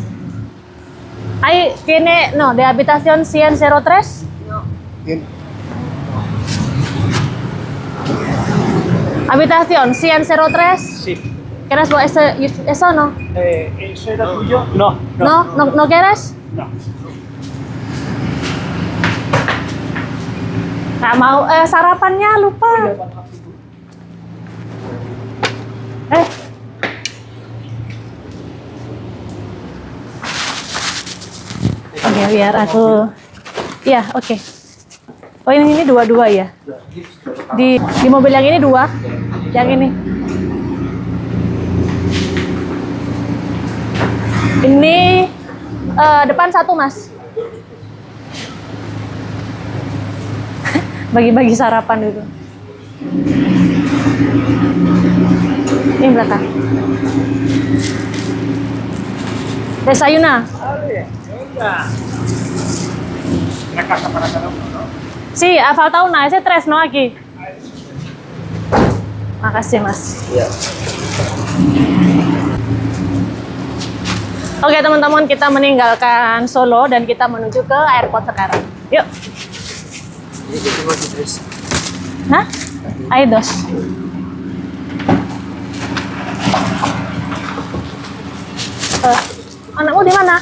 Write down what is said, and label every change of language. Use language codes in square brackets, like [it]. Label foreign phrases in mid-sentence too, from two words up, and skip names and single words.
[es] Ahí tiene, no, de habitación 103. Habitación 103. Sí. ¿Quieres eso o no? ¿Eso era tuyo? No. ¿No quieres? No. [id] Nggak mau, sarapannya lupa. Oke, biar aku. Iya, oke. Oh, ini dua-dua ya? Di mobil yang ini 2, yang ini. Ini depan 1, Mas. Bagi-bagi sarapan dulu. Ini belakang. [es] Desayuna. La casa para cada uno, ¿no? Sí, ha faltado una. Ese 3, ¿no? Aquí. [id] Makasih, Mas. Iya. Oke teman-teman, kita meninggalkan Solo dan kita menuju ke airport sekarang. Yuk. Hah? Aidos. Anakmu di mana?